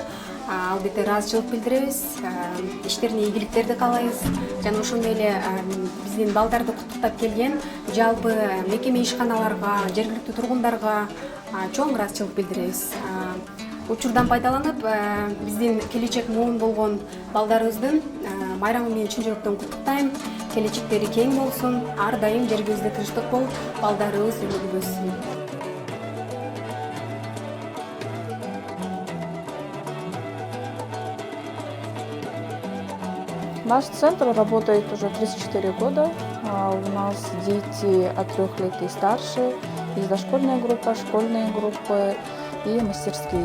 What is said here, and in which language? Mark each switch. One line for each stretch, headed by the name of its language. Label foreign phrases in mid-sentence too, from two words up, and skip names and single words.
Kyrgyz: Албетте ыраазычылык билдиребиз, иштерине ийгиликтерди каалайбыз жана ошондой эле биздин балдарды куттуктап келген жалпы мекеме ишканаларга, жергиликтүү тургундарга чоң ыраазычылык билдиребиз. Учурдан пайдаланып, биздин келечек муун болгон балдарыбыздын майрамы менен чын жүрөктөн куттуктайм. Келечектери кең болсун, ар дайым жергибизде тынчтык болуп, балдарыбыз өнүгүп өссүн.
Russian: Наш центр работает уже 34 года. У нас дети от 3 лет и старше, есть дошкольная группа, школьные группы и мастерские.